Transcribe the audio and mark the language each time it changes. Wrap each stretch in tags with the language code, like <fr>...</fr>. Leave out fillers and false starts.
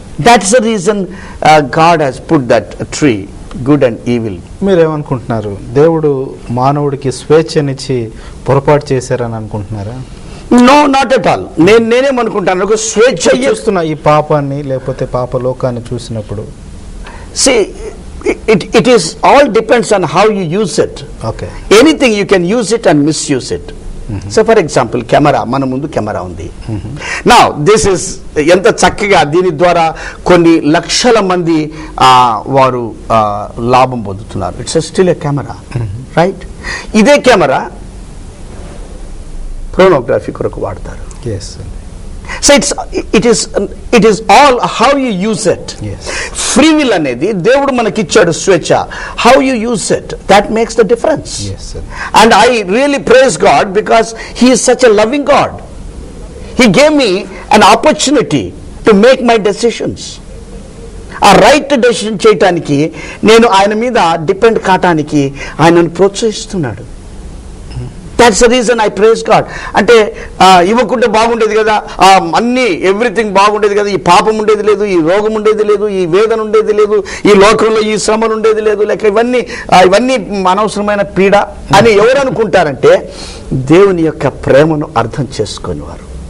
<en>That's the reason God has put that tree, good and evil.</en> <te>మీరేమనుకుంటున్నారు? దేవుడు మానవుడికి స్వేచ్ఛనిచ్చి పొరపాటు చేశారని అనుకుంటున్నారా?</te> <en>No, not at all.</en> <te>నేనేమనుకుంటాను, ఒక స్వేచ్ఛ చూస్తున్న ఈ పాపాన్ని లేకపోతే పాప లోకాన్ని చూసినప్పుడు,</te> <en>see it is all depends on how you use it. Okay. Anything you can use it and misuse it. So for example</en> <te>camera, మన ముందు కెమెరా ఉంది. నా దిస్ ఇస్ ఎంత చక్కగా దీని ద్వారా కొన్ని లక్షల మంది వారు లాభం పొందుతున్నారు.</te> <en>It's still a camera, right?</en> <te>ఇదే కెమెరా పోర్నోగ్రఫీ కొరకు వాడతారు.</te> <en>So it is all how you use it. Yes. Free will</en> <te>అనేది దేవుడు మనకిచ్చాడు స్వేచ్ఛ.</te> <en>How you use it, that makes the difference. Yes, sir. And I really praise God because He is such a loving God. He gave me an opportunity to make my decisions.</en> <te>ఆ right decision చేయటానికి, నేను ఆయన మీద depend కావటానికి ఆయనను ప్రోత్సహిస్తున్నాడు.</te> <en>That's the reason I praise God.</en> <te>అంటే ఇవ్వకుంటే బాగుండేది కదా, అన్నీ ఎవ్రీథింగ్ బాగుండేది కదా, ఈ పాపం ఉండేది లేదు, ఈ రోగం ఉండేది లేదు, ఈ వేదన ఉండేది లేదు, ఈ లోకంలో ఈ శ్రమలు ఉండేది లేదు, లేక ఇవన్నీ అనవసరమైన పీడ అని ఎవరు అనుకుంటారంటే దేవుని యొక్క ప్రేమను అర్థం చేసుకునేవారు.</te>